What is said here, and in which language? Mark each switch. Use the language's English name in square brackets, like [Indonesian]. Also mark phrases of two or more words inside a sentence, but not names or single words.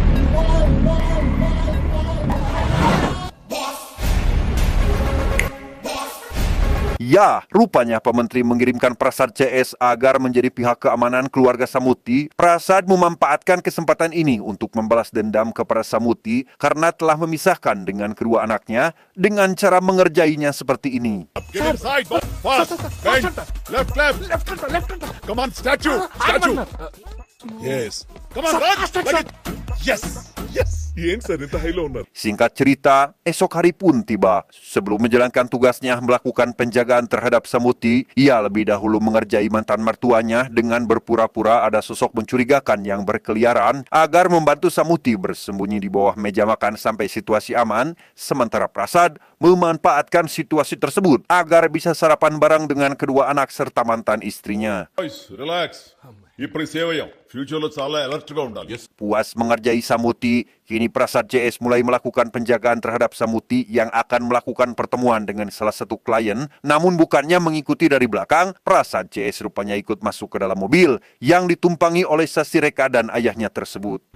[Indonesian] Ya, rupanya Pak Menteri mengirimkan Prasad CS agar menjadi pihak keamanan keluarga Samuti. Prasad memanfaatkan kesempatan ini untuk membalas dendam kepada Samuti karena telah memisahkan dengan kedua anaknya dengan cara mengerjainya seperti ini. [English] Get inside, boss. Fast. Bang. Left. Come on, statue. Yes. Come on, run. Like it. Yes. [Telugu] ఏంటి సార్ ఇంత హైలో ఉన్నారు? [Indonesian] Singkat cerita, esok hari pun tiba. Sebelum menjalankan tugasnya melakukan penjagaan terhadap Samuti, ia lebih dahulu mengerjai mantan mertuanya dengan berpura-pura ada sosok mencurigakan yang berkeliaran agar membantu Samuti bersembunyi di bawah meja makan sampai situasi aman, sementara Prasad memanfaatkan situasi tersebut agar bisa sarapan bareng dengan kedua anak serta mantan istrinya. [English] boys relax. [Telugu] ఇప్పుడు సేవ్ అయ్యాం. ఫ్యూచర్ లో చాలా అలర్ట్ గా ఉండాలి. [Indonesian] Puas mengerjai Samuti, kini Prasad CS mulai melakukan penjagaan terhadap Samuti yang akan melakukan pertemuan dengan salah satu klien. Namun bukannya mengikuti dari belakang, Prasad CS rupanya ikut masuk ke dalam mobil yang ditumpangi oleh Sasi Reka dan ayahnya tersebut.